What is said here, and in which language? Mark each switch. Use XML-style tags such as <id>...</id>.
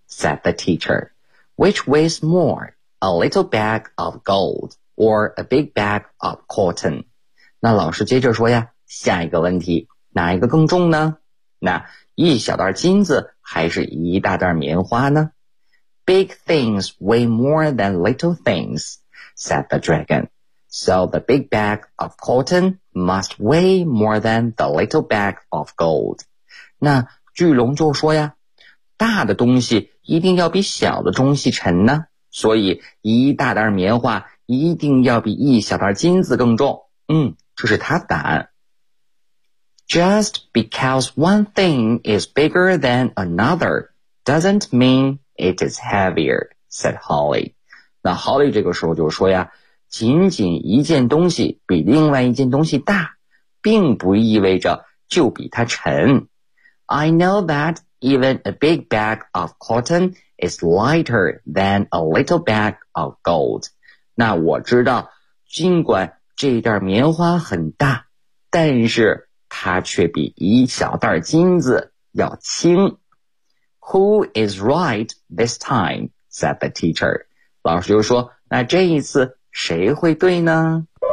<en>Said the teacher, which weighs more, a little bag of gold or a big bag of cotton?</en> <zh>那老师接着说呀，下一个问题，哪一个更重呢？那一小袋金子还是一大袋棉花呢？</zh> <en>Big things weigh more than little things, said the dragon. So the big bag of cotton must weigh more than the little bag of gold.</en> <zh>那巨龙就说呀，大的东西一定要比小的东西沉呢，所以一大袋棉花一定要比一小袋金子更重。嗯，这是他的答案。</zh> <en>Just because one thing is bigger than another doesn't mean it is heavier, said Holly.</en> <zh>那 Holly 这个时候就说呀，仅仅一件东西比另外一件东西大，并不意味着就比它沉。</zh> <en>I know that even a big bag of cotton is lighter than a little bag of gold.</en> <zh>那我知道，尽管这袋棉花很大，但是它却比一小袋金子要轻。</zh> <en>Who is right this time? said the teacher.</en> <zh>老师就说，那这一次谁会对呢？</zh>